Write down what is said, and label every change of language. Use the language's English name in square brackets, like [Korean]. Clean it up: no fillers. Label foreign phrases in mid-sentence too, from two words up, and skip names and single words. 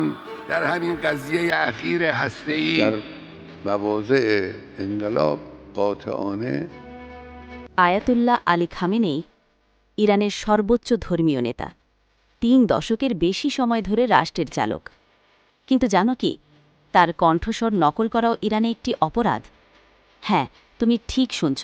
[Persian] در همین قضیه اخیر هسته‌ای در مواضع انقلاب قاطعانه [Bangla] আয়াতুল্লাহ আলী খামেনেই ইরানের সর্বোচ্চ ধর্মীয় নেতা, ৩ দশকের বেশি সময় ধরে রাষ্ট্রের চালক। কিন্তু জানো কি, তার কণ্ঠস্বর নকল করাও ইরানে একটি অপরাধ। হ্যাঁ, তুমি ঠিক শুনছ।